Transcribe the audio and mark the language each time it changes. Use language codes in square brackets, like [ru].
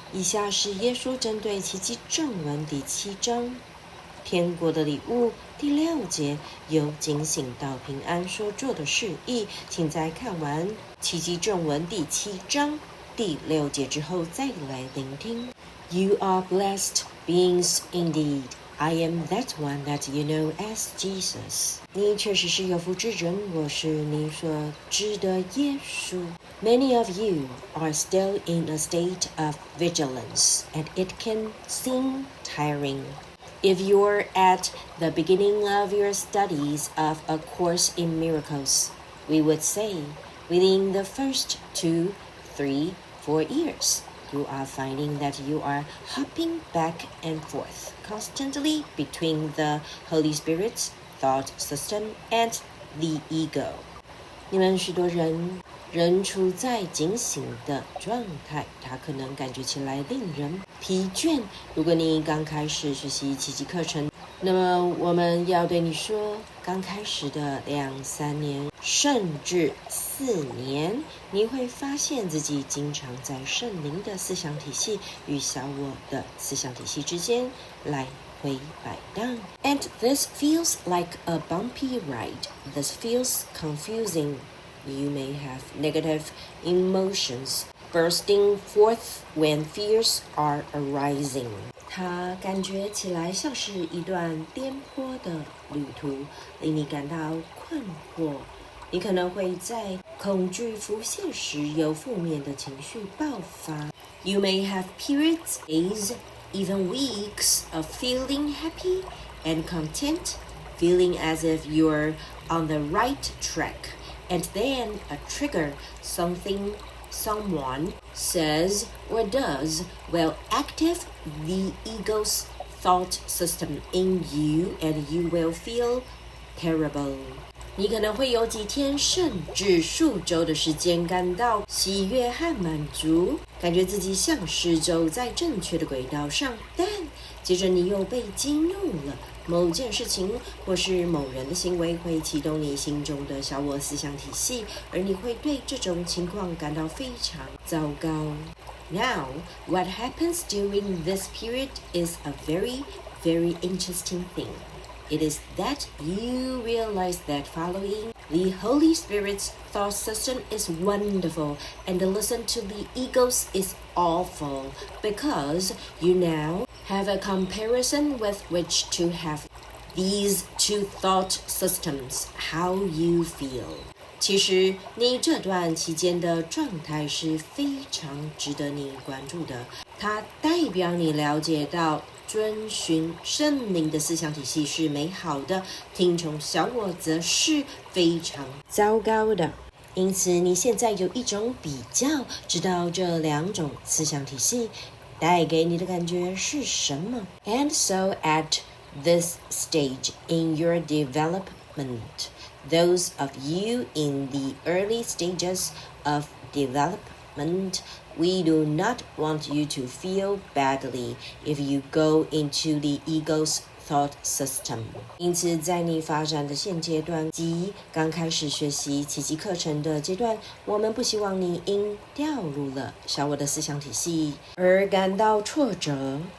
[zh] 以下是耶稣针对奇迹正文第7章天国的礼物第6节由警醒到平安所做的示意，请在看完奇迹正文第7章第6节之后再来聆听。 [en] You are blessed beings indeed. I am that one that you know as Jesus. [zh] 你确实是有福之人，我是你所知的耶稣。 [en] Many of you are still in a state of vigilance, and it can seem tiring. If you're at the beginning of your studies of A Course in Miracles, we would say, within the first 2, 3, 4 years, you are finding that you are hopping back and forth constantly between the Holy Spirit's thought system and the ego. [zh] 你们许多人仍处在警醒的状态，它可能感觉起来令人疲倦。如果你刚开始学习奇迹课程，那么我们要对你说，刚开始的2、3年，甚至4年，你会发现自己经常在圣灵的思想体系与小我的思想体系之间来回摆荡。 [en] And this feels like a bumpy ride. This feels confusing.You may have negative emotions bursting forth when fears are arising. [zh] 它感觉起来像是一段颠簸的旅途，令你感到困惑。你可能会在恐惧浮现时有负面的情绪爆发。 [en] You may have periods, days, even weeks of feeling happy and content, feeling as if you're on the right track.And then a trigger, something someone says or does will activate the ego's thought system in you and you will feel terrible. [zh] 你可能会有几天甚至数周的时间感到喜悦和满足，感觉自己像是走在正确的轨道上，但接着你又被激怒了。某件事情或是某人的行为会启动你心中的小我思想体系，而你会对这种情况感到非常糟糕。 [en] Now, what happens during this period is a very, very interesting thing. It is that you realize that following the Holy Spirit's thought system is wonderful and listen to the egos is awful because you now have a comparison with which to have these two thought systems, how you feel. [zh] 其实你这段期间的状态是非常值得你关注的，它代表你了解到遵循圣灵的思想体系是美好的，听从小我则是非常糟糕的。因此你现在有一种比较，知道这2种思想体系带给你的感觉是什么。 [en] And so at this stage in your development, those of you in the early stages of development, we do not want you to feel badly if you go into the ego's thought system. [zh] 因此在你发展的现阶段即刚开始学习奇迹课程的阶段，我们不希望你因掉入了小我的思想体系而感到挫折。